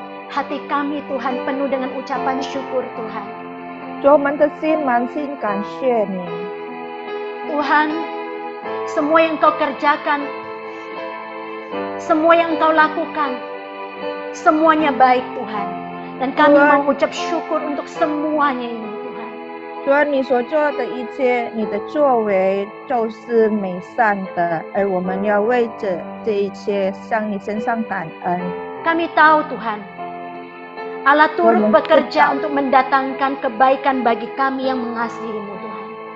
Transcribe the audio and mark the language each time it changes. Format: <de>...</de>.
<id>Hati kami Tuhan penuh dengan ucapan syukur Tuhan.</id> <zh>主，我们的心满心感谢你。</zh> <id>Tuhan, semua yang Engkau kerjakan, semua yang Engkau lakukan, semuanya baik Tuhan. Dan kami Tuhan. mengucap syukur untuk semuanya ini Tuhan.</id> <zh>主啊，你所做的一切，你的作为就是美善的，而我们要为着这一切向你身上感恩。</zh> <id>Kami tahu Tuhan, Allah turut Tuhan, bekerja kita- untuk mendatangkan kebaikan bagi kami yang mengasihi-Mu Tuhan.</id>